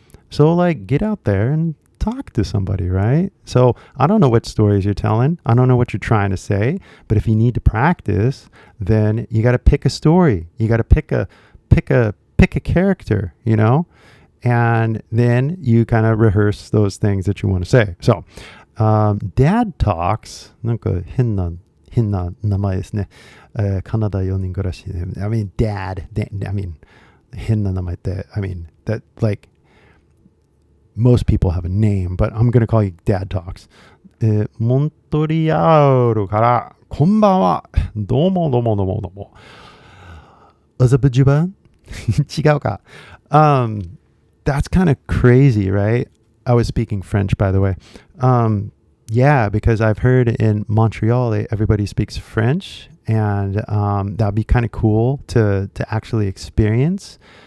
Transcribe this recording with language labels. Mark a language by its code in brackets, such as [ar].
[en] So like get out there and talk to somebody, right? So I don't know what stories you're telling. I don't know what you're trying to say, but if you need to practice, then you got to pick a story. You got to pick a character, you know, and then you kind of rehearse those things that you want to say. So, dad talks, [ja] なんか変な名前ですね。カナダ4人暮らしで。 [en] I mean, dad, I mean, [ja] 変な名前って、 [en] I mean, that, like, most people have a name, but I'm going to call you dad talks. [ja] モントリアールから、こんばんは。どうも。アザブジュバン違うか。 [en] That's kind of crazy, right? I was speaking French, by the way. Yeah, because I've heard in Montreal everybody speaks French, and that'd be kind of cool to actually experience.